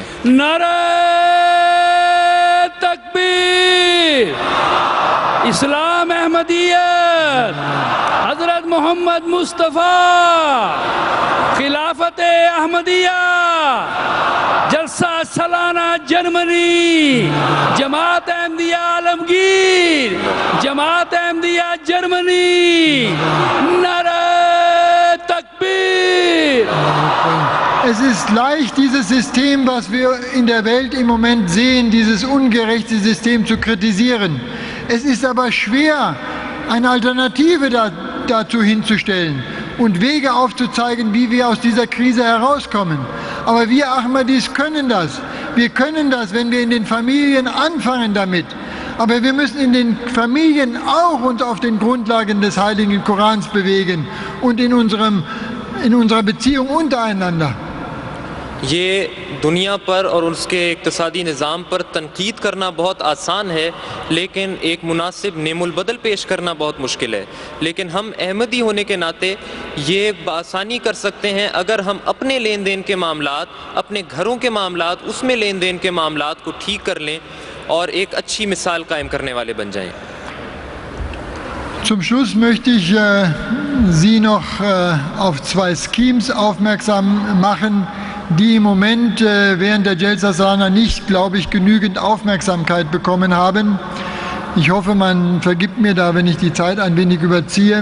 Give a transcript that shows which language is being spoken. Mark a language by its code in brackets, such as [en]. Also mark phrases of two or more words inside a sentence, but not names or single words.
[ur] نعرۂ تکبیر، اسلام احمدیت، حضرت محمد مصطفیٰ، خلافت احمدیہ، جلسہ سالانہ جرمنی، جماعت احمدیہ عالمگیر، جماعت احمدیہ جرمنی، نعرۂ تکبیر. [de] Es ist leicht, dieses System, was wir in der Welt im Moment sehen, dieses ungerechte System zu kritisieren. Es ist aber schwer, eine Alternative dazu hinzustellen und Wege aufzuzeigen, wie wir aus dieser Krise herauskommen. Aber wir Ahmadis können das. Wir können das, wenn wir in den Familien anfangen damit. Aber wir müssen in den Familien auch uns auf den Grundlagen des Heiligen Korans bewegen und in unserer Beziehung untereinander. [ur] یہ دنیا پر اور اس کے اقتصادی نظام پر تنقید کرنا بہت آسان ہے، لیکن ایک مناسب نعم البدل پیش کرنا بہت مشکل ہے. لیکن ہم احمدی ہونے کے ناتے یہ آسانی کر سکتے ہیں اگر ہم اپنے لین دین کے معاملات، اپنے گھروں کے معاملات، اس میں لین دین کے معاملات کو ٹھیک کر لیں اور ایک اچھی مثال قائم کرنے والے بن جائیں. [de] Zum Schluss möchte ich Sie noch auf zwei Schemes aufmerksam machen, die im Moment während der Jalsa Salana nicht, glaube ich, genügend Aufmerksamkeit bekommen haben. Ich hoffe, man vergibt mir da, wenn ich die Zeit ein wenig überziehe.